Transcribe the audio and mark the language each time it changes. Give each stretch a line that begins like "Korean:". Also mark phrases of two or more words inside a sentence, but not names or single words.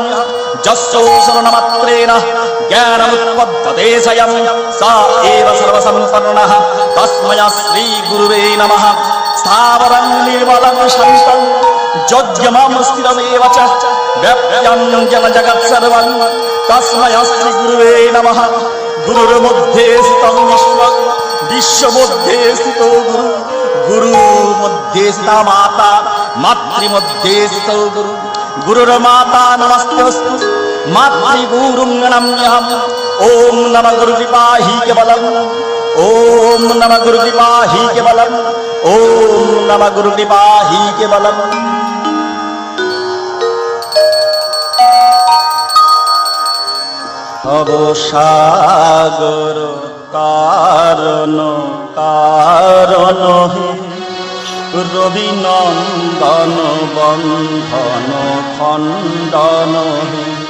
Sanskrit: যস্য শরণমাত্রেণ জ্ঞানমুৎপদ্যতে স্বয়ং স এব সর্বসম্পন্নঃ তস্मै শ্রীগুরুবে নমঃ। স্থাবরং নির্মলং শান্तं যোগ্যমং স্থিরমেব চ ব্যাপ্যং জগৎসর্বং তস্मै শ্রীগুরুবে নমঃ। গুরুর্মধ্যে স্থিতং বিশ্বং বিশ্বমধ্যে স্থিতো গুরু গুরুমধ্যে স্থিতা মাতা মাতৃমধ্যে স্থিতো গুরু গুরুর্মাতা নমস্তেস্তু মাতৃগুরুং নমাম্যহং। ওম নমঃ গুরুকৃপাহি কেবলং ওম নমঃ গুরুকৃপাহি কেবলং ওম নমঃ গুরুকৃপাহি কেবলং। ভবসাগর কারণ কারণ হে রবি নন্দন বন্ধন খণ্ডন হে